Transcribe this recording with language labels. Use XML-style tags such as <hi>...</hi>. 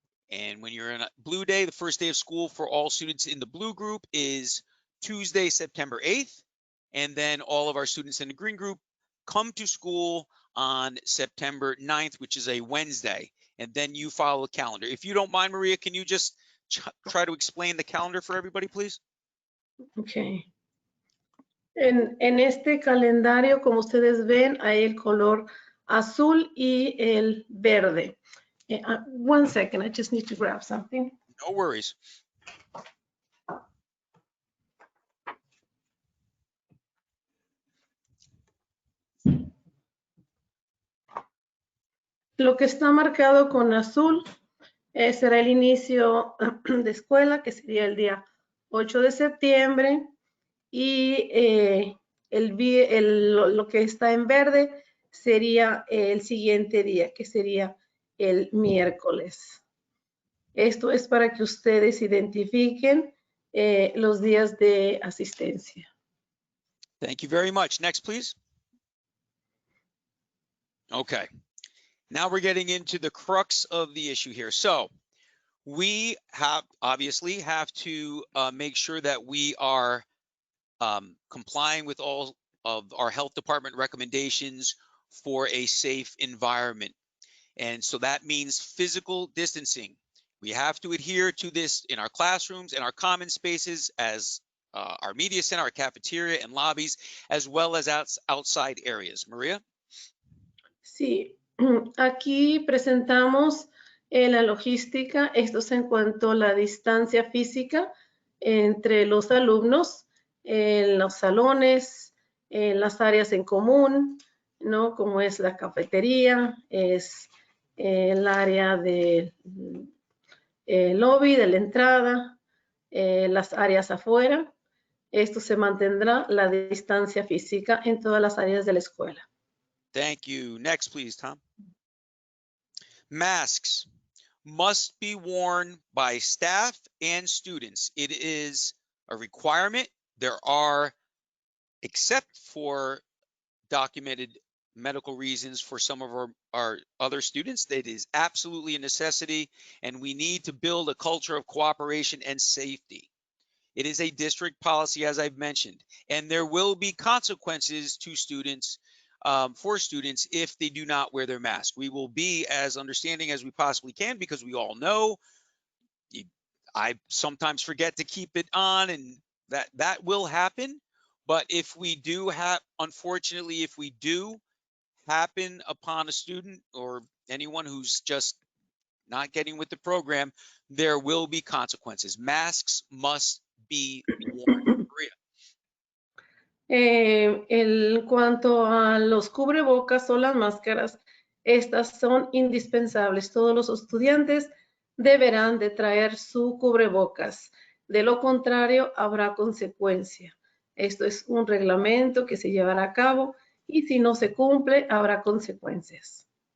<en>And when you're in a blue day, the first day of school for all students in the blue group is Tuesday, September 8th, and then all of our students in the green group come to school on September 9th, which is a Wednesday. And then you follow the calendar. If you don't mind, Maria, can you just try to explain the calendar for everybody, please? Okay.</en> <es>En este calendario, como ustedes ven, hay el color azul y el verde.</es> <en>One second, I just need to grab something. No worries.</en> <es>Lo que está marcado con azul será el inicio de escuela, que sería el día 8 de septiembre, y lo que está en verde sería el siguiente día, que sería el miércoles. Esto es para que ustedes identifiquen los días de asistencia.</es> <en>Thank you very much. Next, please. Okay. Now we're getting into the crux of the issue here. So we obviously have to make sure that we are complying with all of our health department recommendations for a safe environment. And so that means physical distancing. We have to adhere to this in our classrooms, in our common spaces, as our media center, our cafeteria and lobbies, as well as outside areas. Maria?</en> <es>Sí, aquí presentamos la logística. Esto es en cuanto a la distancia física entre los alumnos, en los salones, en las áreas en común, ¿no? Como es la cafetería, es el área del lobby, de la entrada, las áreas afuera. Esto se mantendrá la distancia física en todas las áreas de la escuela.</es> <en>Thank you. Next, please, Tom. Masks must be worn by staff and students. It is a requirement. There are, except for documented medical reasons for some of our other students, that is absolutely a necessity, and we need to build a culture of cooperation and safety. It is a district policy, as I've mentioned, and there will be consequences to students, for students, if they do not wear their mask. We will be as understanding as we possibly can, because we all know I sometimes forget to keep it on, and that will happen. But if we do have, unfortunately, if we do happen upon a student or anyone who's just not getting with the program, there will be consequences. Masks must be worn. Maria.</en> <es>En cuanto a los cubrebocas o las máscaras, estas son indispensables. Todos los estudiantes deberán de traer su cubrebocas. De lo contrario, habrá consecuencia. Esto es un reglamento que se llevará a cabo y si no se cumple, habrá consecuencias.</es>